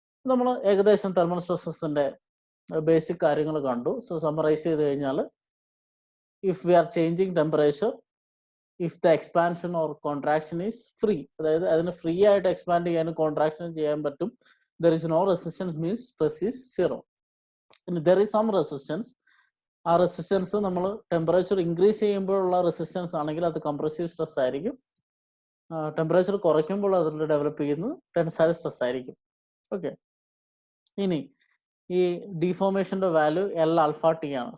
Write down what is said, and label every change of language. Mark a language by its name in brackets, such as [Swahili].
[Malayalam] നമ്മൾ ഏകദേശം thermal സ്ട്രെസ്സസിന്റെ basic കാര്യങ്ങൾ കണ്ടു. സോ സമ്മറൈസ് ചെയ്ത് കഴിഞ്ഞാൽ, [English] If we are changing temperature if the expansion or contraction is free. [Malayalam] അതായത് അതിന് ഫ്രീ ആയിട്ട് എക്സ്പാൻഡ് ചെയ്യാനും കോൺട്രാക്ഷൻ ചെയ്യാൻ പറ്റും. [English] There is no resistance means stress is zero. There is some resistance. [Malayalam] ആ റെസിസ്റ്റൻസ് നമ്മൾ ടെമ്പറേച്ചർ ഇൻക്രീസ് ചെയ്യുമ്പോഴുള്ള റെസിസ്റ്റൻസ് ആണെങ്കിൽ അത് കംപ്രസീവ് സ്ട്രെസ് ആയിരിക്കും. ടെമ്പറേച്ചർ കുറയ്ക്കുമ്പോൾ അതിൽ ഡെവലപ്പ് ചെയ്യുന്നത് ടെൻസൈൽ സ്ട്രെസ് ആയിരിക്കും. ഓക്കെ, ഇനി ഈ ഡീഫോർമേഷന്റെ വാല്യൂ എൽ ആൽഫ ടി ആണ്.